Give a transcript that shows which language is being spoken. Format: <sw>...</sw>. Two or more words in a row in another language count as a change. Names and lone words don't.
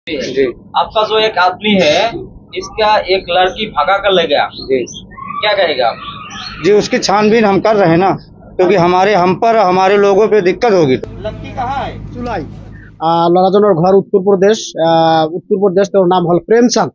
<hi>जी। आपका जो एक आदमी है, इसका एक लड़की भगा कर ले गया, जी क्या कहेगा आप? जी, उसकी छानबीन हम कर रहे हैं ना, क्योंकि हम पर हमारे लोगों पे दिक्कत होगी। लड़की कहाँ है?</hi> <as>চুলাই ল'ৰাজনৰ ঘৰ উত্তৰ প্ৰদেশ তেওঁৰ নাম হ'ল প্ৰেম চান্দ।</as>